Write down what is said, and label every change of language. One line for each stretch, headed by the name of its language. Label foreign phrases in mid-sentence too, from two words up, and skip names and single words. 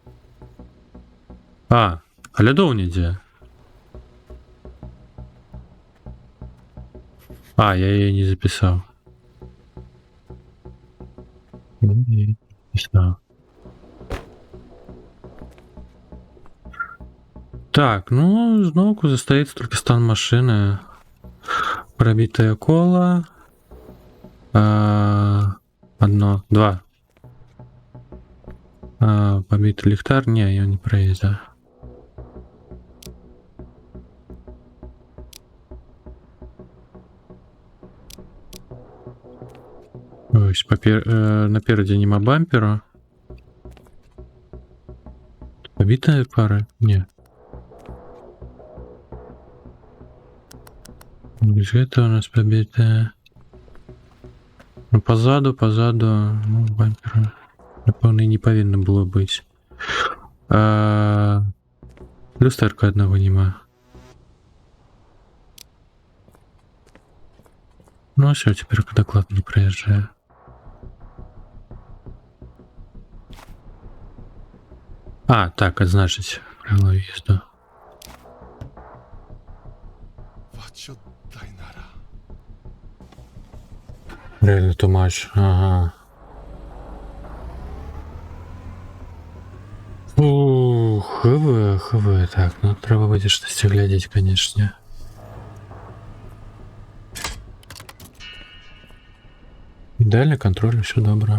Belarusian: А лядоў нідзе. А, я яе не запісаў. Так, ну, зноўку застаецца только стан машины.
Russian: Пробитое коло. 1, 2. Побитый ліхтар. Не, я не проезда.
Ukrainian: Ось, напереди нема бампера.
Russian: Побитая пара? Не. Это у нас побитая.
Ukrainian: Ну, позаду, ну, бампера. Напевно, не повинно было быть. Люстерка одного нема.
Russian: Ну, все, теперь доклад не проезжаю. А, так, а значит, правило въезда. Реально
English: too much, ага.
Ukrainian: ХВ, так, ну треба буде щось
Russian: глядеть, конечно.
Ukrainian: Ідеальний контроль, все добре.